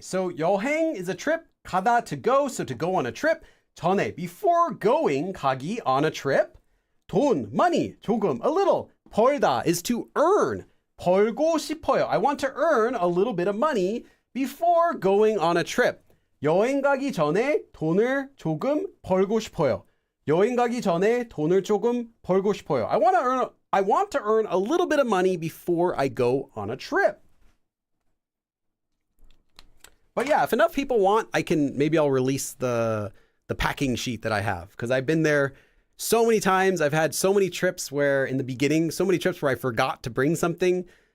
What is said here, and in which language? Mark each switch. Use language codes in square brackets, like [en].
[en] So 여행 is a trip. 가다 to go. So to go on a trip. 전에, before going, 가기 on a trip. 돈, money, 조금, a little. 벌다 is to earn. [ko] 벌고 싶어요. [en] I want to earn a little bit of money before going on a trip. [ko] 여행 가기 전에 돈을 조금 벌고 싶어요. 여행 가기 전에 돈을 조금 벌고 싶어요. [en] I want to earn a little bit of money before I go on a trip. But yeah, if enough people want, maybe I'll release the packing sheet that I have, because I've been there so many times. I've had so many trips where in the beginning, so many trips where I forgot to bring something.